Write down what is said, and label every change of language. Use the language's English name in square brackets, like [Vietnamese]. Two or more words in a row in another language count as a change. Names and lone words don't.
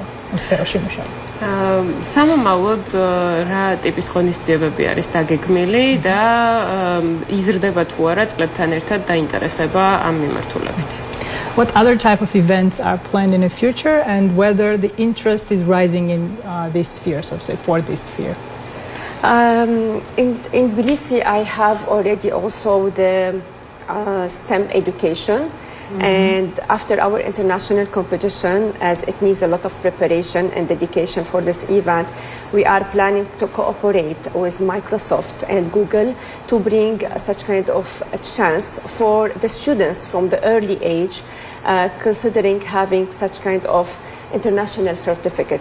[Georgian] ამ სფეროში მუშაობა. სამომავლოდ რა ტიპის ღონისძიებები არის დაგეგმილი და იზრდება თუ არა წლებთან ერთად დაინტერესება ამ მიმართულებით? [English] What other type of events are planned in the future and whether the interest is rising in this sphere, so to say, for this sphere? In Tbilisi, I have already also the STEM education, and after our international competition, as it needs a lot of preparation and dedication for this event, we are planning to cooperate with Microsoft and Google to bring such kind of a chance for the students from the early age, considering having such kind of international certificate.